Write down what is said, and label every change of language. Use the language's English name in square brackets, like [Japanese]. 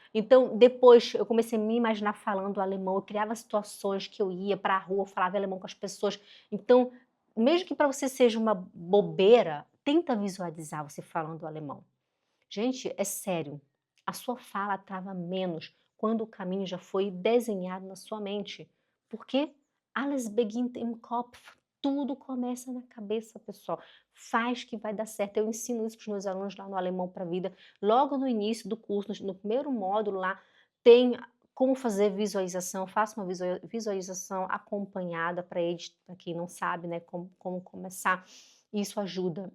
[Portuguese] Então depois eu comecei a me imaginar falando alemão, eu criava situações que eu ia para a rua, falava alemão com as pessoas. Então, mesmo que para você seja uma bobeira, tenta visualizar você falando alemão. Gente, é sério, a sua fala trava menos quando o caminho já foi desenhado na sua mente. Porque [German] alles beginnt im Kopf. [Portuguese] Tudo começa na cabeça, pessoal. Faz que vai dar certo. Eu ensino isso para os meus alunos lá no Alemão para a Vida. Logo no início do curso, no primeiro módulo lá, tem como fazer visualização. Faça uma visualização acompanhada para eles, para quem não sabe, né, como começar. Isso ajuda.